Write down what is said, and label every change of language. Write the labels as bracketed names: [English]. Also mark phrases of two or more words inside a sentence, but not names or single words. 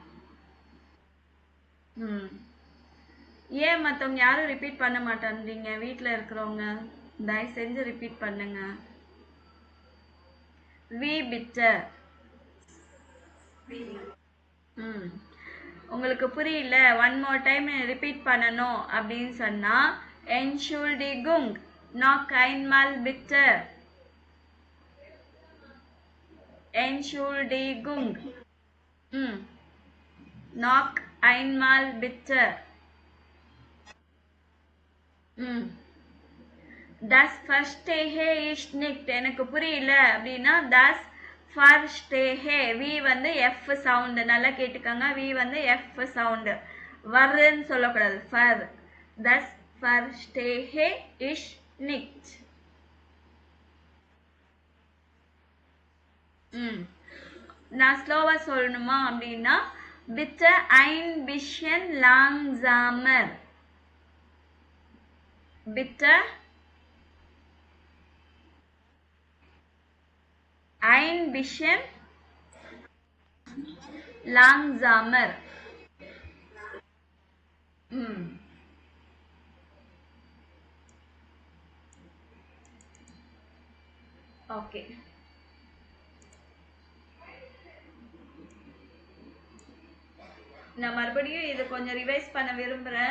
[Tamil] ஏன் மற்றவங்க யாரும் ரிப்பீட் பண்ண மாட்டேன்றீங்க? வீட்டில் இருக்கிறவங்க தயவு செஞ்சு ரிப்பீட் பண்ணுங்க. [German] wie bitte. [Tamil] உங்களுக்கு புரியல, [English] one more time [Tamil] ரிப்பீட் பண்ணணும் அப்படின்னு சொன்னா [German] Entschuldigung noch einmal bitte. Entschuldigung. noch einmal bitte. das verstehe ich nicht. [Tamil] எனக்கு புரியல அப்படின்னா [German] das verstehe. [Tamil] வி வந்து [English] F sound, [Tamil] நல்லா கேட்டுக்கோங்க. வி வந்து [English] F sound. [Tamil] வர்றன்னு சொல்லக்கூடாது, ஃபர். [German] Das verstehe ich nicht. [Tamil] நான் ஸ்லோவா சொல்லணுமா அப்படின்னா [German] bitte ein bisschen langsamer. bitte ein bisschen langsamer. [Tamil] ஓகே. நான் மறுபடியும் இதை கொஞ்சம் ரிவைஸ் பண்ண விரும்புகிறேன்.